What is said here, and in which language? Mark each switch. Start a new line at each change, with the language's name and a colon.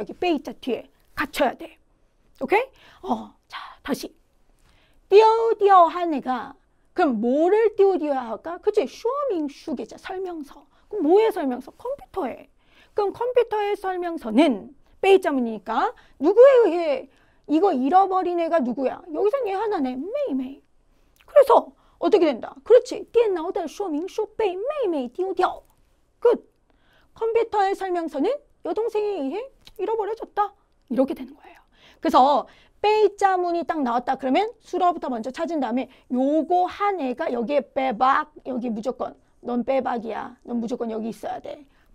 Korean: 여기 빼이자 뒤에 갖춰야 돼. 오케이? 자, 다시 띄우디어 한 애가 그럼 뭐를 띄우디어야 할까? 그치? 说明书겠죠. 설명서. 그럼 뭐의 설명서? 컴퓨터에. 그럼 컴퓨터의 설명서는 빼이자문이니까 누구에 의해 이거 잃어버린 애가 누구야? 여기서 얘 하나네. 메이메이. 그래서 어떻게 된다? 그렇지.
Chinese: 电脑的说明书被妹妹丢掉.
Korean: 끝. 컴퓨터의 설명서는 여동생에 의해 잃어버려졌다. 이렇게 되는 거예요. 그래서 빼이자문이 딱 나왔다 그러면 수로부터 먼저 찾은 다음에 요거 한 애가 여기에 빼박. 여기 무조건 넌 빼박이야. 넌 무조건 여기 있어야 돼.